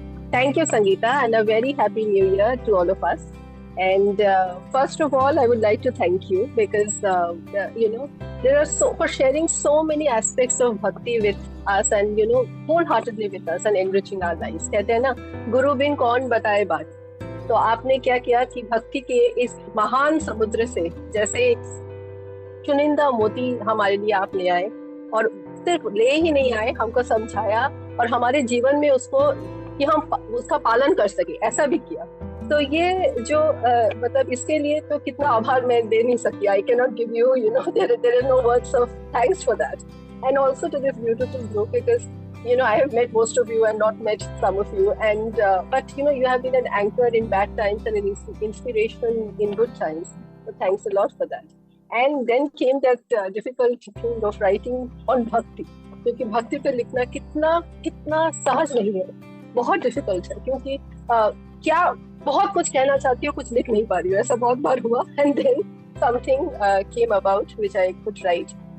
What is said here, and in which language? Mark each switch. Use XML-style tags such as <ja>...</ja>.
<en>Thank you, Sangeeta, and a very happy new year to all of us. And first of all, I would like to thank you because there are for sharing so many aspects of bhakti with us and wholeheartedly with us and enriching our lives.</en> <hi>कहते हैं ना, गुरु बिन कौन बताए बात. तो आपने क्या किया कि भक्ति के इस महान समुद्र से जैसे एक चुनिंदा मोती हमारे लिए आप ले आए, और सिर्फ ले ही नहीं आए, हमको समझाया और हमारे जीवन में उसको कि हम उसका पालन कर सके, ऐसा भी किया. तो ये जो मतलब इसके लिए तो कितना आभार मैं दे नहीं सकती.</hi> <en>I cannot give you, there are no words of thanks for that. And also to this beautiful group, because I have met most of you and not met some of you, and but you have been an anchor in bad times and an inspiration in good times. So thanks a lot for that. And then came that difficult thing of writing on bhakti,</en> <hi>क्योंकि भक्ति पे लिखना कितना सहज नहीं है, बहुत difficult है, क्योंकि क्या बहुत कुछ कहना चाहती हूँ, कुछ लिख नहीं पा रही हूँ, ऐसा बहुत बार हुआ.</hi> <en>And then something came about which I could write.</en>